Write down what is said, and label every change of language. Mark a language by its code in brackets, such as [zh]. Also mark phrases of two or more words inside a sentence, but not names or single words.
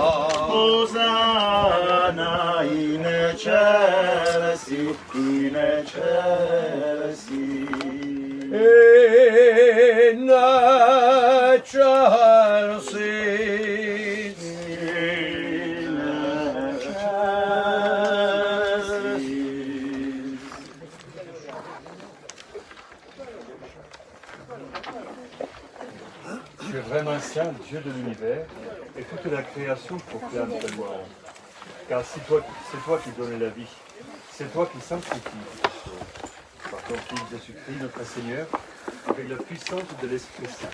[la] Hosanna in excelsis, in excelsis. In excelsis. In excelsis. [fr] Tu es vraiment saint, Dieu de l'univers, et toute la création proclame ta louange. Car c'est toi qui donnes la vie, c'est toi qui sanctifies par ton Fils Jésus-Christ, notre Seigneur, avec la puissance de l'Esprit Saint.